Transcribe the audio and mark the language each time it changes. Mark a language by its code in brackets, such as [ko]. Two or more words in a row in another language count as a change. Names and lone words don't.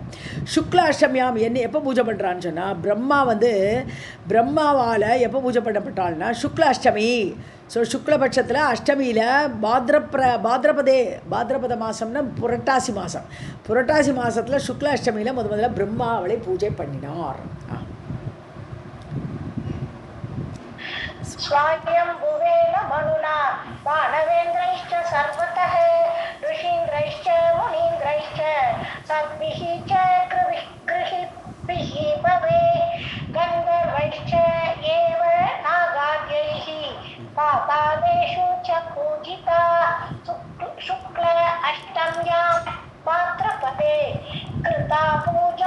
[ta] சுக்ல அஷ்டமியாம் என்ன எப்போ பூஜை பண்ணுறான்னு சொன்னால் பிரம்மாவால் எப்போ பூஜை பண்ணப்பட்டாள்னா சுக்ல அஷ்டமி. ஸோ சுக்லபட்சத்தில் அஷ்டமியில் பாத்ரபத மாதம்னா புரட்டாசி மாதத்தில் சுக்ல அஷ்டமியில் முதல்ல பிரம்மா அவளை பூஜை பண்ணினார். [sa] स्वायम्भुवेन मनुना मानवेन्द्रैश्च सर्वतः ऋषीन्द्रैश्च मुनीन्द्रैश्च सद्भिः च गृहीभिः भवे गन्धर्वैश्च एव नागाद्यैः पातालेषु च पूजिता शुक्ल अष्टम्यां पात्रपदे कृता पूजा